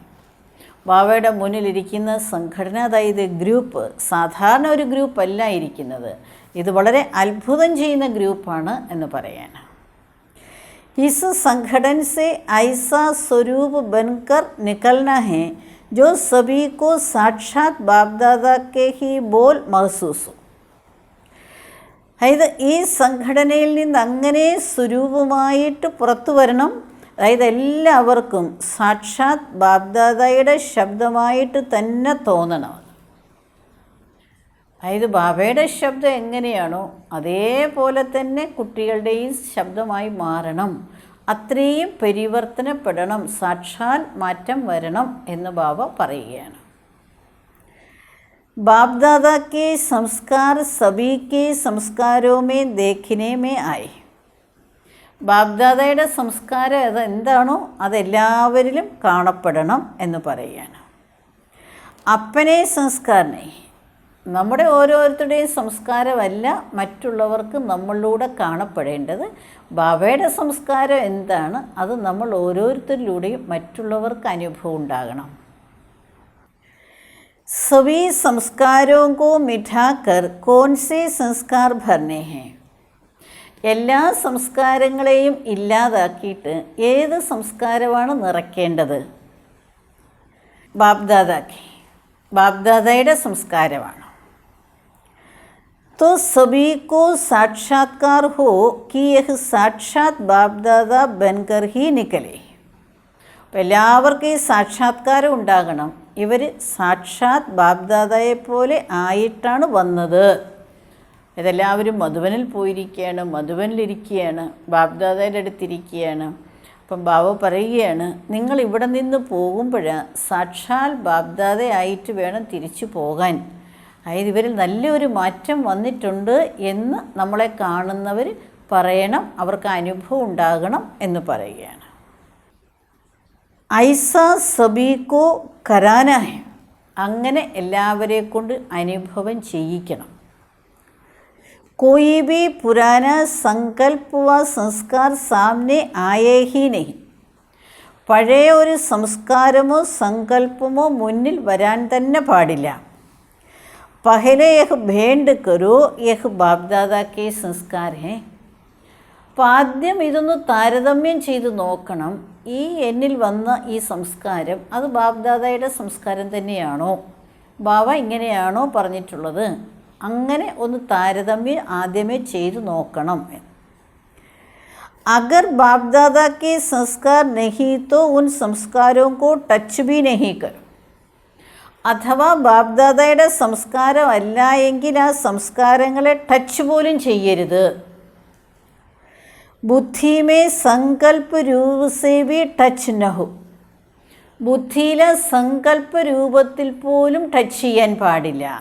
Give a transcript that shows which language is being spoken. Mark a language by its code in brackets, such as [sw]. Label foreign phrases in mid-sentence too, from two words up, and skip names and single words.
[ml] ബാബയുടെ മുന്നിലിരിക്കുന്ന സംഘടന, അതായത് ഗ്രൂപ്പ്, സാധാരണ ഒരു ഗ്രൂപ്പല്ല ഇരിക്കുന്നത്, ഇത് വളരെ അത്ഭുതം ചെയ്യുന്ന ഗ്രൂപ്പാണ് എന്ന് പറയാണ്. [hi] इस संगठन से ऐसा स्वरूप बनकर निकलना है जो सभी को साक्षात बाप दादा के ही बोल महसूस हो. [ml] അതായത് ഈ സംഘടനയിൽ നിന്ന് അങ്ങനെ സ്വരൂപമായിട്ട് പുറത്തു വരണം. അതായത് എല്ലാവർക്കും സാക്ഷാത് ബാബ്ദാദയുടെ ശബ്ദമായിട്ട് തന്നെ തോന്നണം. അതായത് ബാബയുടെ ശബ്ദം എങ്ങനെയാണോ അതേപോലെ തന്നെ കുട്ടികളുടെയും ശബ്ദമായി മാറണം. അത്രയും പരിവർത്തനപ്പെടണം, സാക്ഷാൽ മാറ്റം വരണം എന്ന് ബാബ പറയുകയാണ്. [hi] बाप दादा के संस्कार सभी के संस्कारों में देखने में आए. [ml] ബാബ്ദാദയുടെ സംസ്കാരം അത് എന്താണോ അതെല്ലാവരിലും കാണപ്പെടണം എന്ന് പറയുകയാണ്. [hi] अपने संस्कारने, [ml] നമ്മുടെ ഓരോരുത്തരുടെയും സംസ്കാരമല്ല മറ്റുള്ളവർക്ക് നമ്മളിലൂടെ കാണപ്പെടേണ്ടത്. ബാബയുടെ സംസ്കാരം എന്താണ് അത് നമ്മൾ ഓരോരുത്തരിലൂടെയും മറ്റുള്ളവർക്ക് അനുഭവം ഉണ്ടാകണം. [hi] सभी संस्कारों को मिटाकर कौन से संस्कार भरने हैं? [ml] എല്ലാ സംസ്കാരങ്ങളെയും ഇല്ലാതാക്കിയിട്ട് ഏത് സംസ്കാരമാണ് നിറയ്ക്കേണ്ടത്? ബാപ്ദാദയുടെ സംസ്കാരമാണ്. [hi] तो सभी को साक्षात्कार हो कि यह साक्षात बाप दादा बनकर ही निकले. [ml] അപ്പോൾ എല്ലാവർക്കും ഈ സാക്ഷാത്കാരം ഉണ്ടാകണം. ഇവർ സാക്ഷാത് ബാപ്ദാദയെ പോലെ ആയിട്ടാണ് വന്നത്. ഇതെല്ലാവരും മധുബനിൽ പോയിരിക്കുകയാണ്, മധുബനിലിരിക്കുകയാണ്, ബാപ്ദാദയുടെ അടുത്തിരിക്കുകയാണ്. അപ്പം ബാബ പറയുകയാണ്, നിങ്ങൾ ഇവിടെ നിന്ന് പോകുമ്പോഴാണ് സാക്ഷാൽ ബാപ്ദാദയായിട്ട് വേണം തിരിച്ചു പോകാൻ. അതായത് ഇവരിൽ നല്ലൊരു മാറ്റം വന്നിട്ടുണ്ട് എന്ന് നമ്മളെ കാണുന്നവർ പറയണം, അവർക്ക് അനുഭവം ഉണ്ടാകണം എന്ന് പറയുകയാണ്. [hi] ऐसा सभी को कराना है, [ml] അങ്ങനെ എല്ലാവരെ കൊണ്ട് അനുഭവം ചെയ്യിക്കണം. [hi] कोई भी पुराना संकल्प व संस्कार सामने आए ही नहीं. [ml] പഴയ ഒരു സംസ്കാരമോ സങ്കല്പമോ മുന്നിൽ വരാൻ തന്നെ പാടില്ല. [hi] पहले यह भेंट करो यह बापदादा के संस्कार है. [ml] അപ്പോൾ ആദ്യം ഇതൊന്ന് താരതമ്യം ചെയ്ത് നോക്കണം. ഈ എന്നിൽ വന്ന ഈ സംസ്കാരം അത് ബാപ്ദാദയുടെ സംസ്കാരം തന്നെയാണോ, ബാബ ഇങ്ങനെയാണോ പറഞ്ഞിട്ടുള്ളത്? അങ്ങനെ ഒന്ന് താരതമ്യം ആദ്യമേ ചെയ്തു നോക്കണം. [hi] अगर बाप दादा के संस्कार नहीं तो उन संस्कारों को टच भी नहीं करो. [ml] അഥവാ ബാപ്ദാദയുടെ സംസ്കാരം അല്ല എങ്കിൽ ആ സംസ്കാരങ്ങളെ ടച്ച് പോലും ചെയ്യരുത്. [hi] बुद्धि में संकल्प रूप से भी टच न हो. [ml] ബുദ്ധിയിലെ സങ്കല്പ രൂപത്തിൽ പോലും ടച്ച് ചെയ്യാൻ പാടില്ല.